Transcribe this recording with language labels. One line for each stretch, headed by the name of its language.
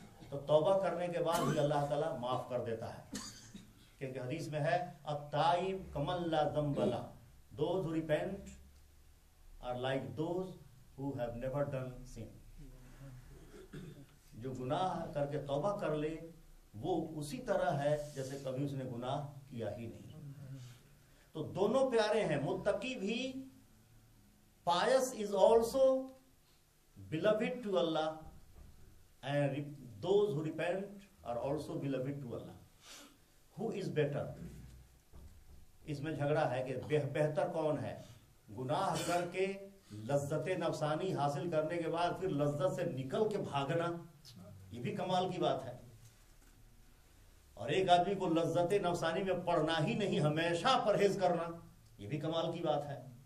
Urdu: تو توبہ کرنے کے بعد بھی اللہ تعالیٰ معاف کر دیتا ہے، کیونکہ حدیث میں ہے
Arabic: التائب کمن لا ذنب لہ،
English: those who repent are like those who have never done sin.
Urdu: جو گناہ کر کے توبہ کر لے وہ اسی طرح ہے جیسے کبھی اس نے گناہ کیا ہی نہیں. تو دونوں پیارے ہیں. متقی بھی،
English: pious is also beloved to Allah, and those who repent are also beloved to Allah. Who is better?
Urdu: اس میں جھگڑا ہے کہ بہتر کون ہے. گناہ کر کے لذت نفسانی حاصل کرنے کے بعد پھر لذت سے نکل کے بھاگنا، یہ بھی کمال کی بات ہے. اور ایک آدمی کو لذت نفسانی میں پڑنا ہی نہیں، ہمیشہ پرہیز کرنا، یہ بھی کمال کی بات ہے.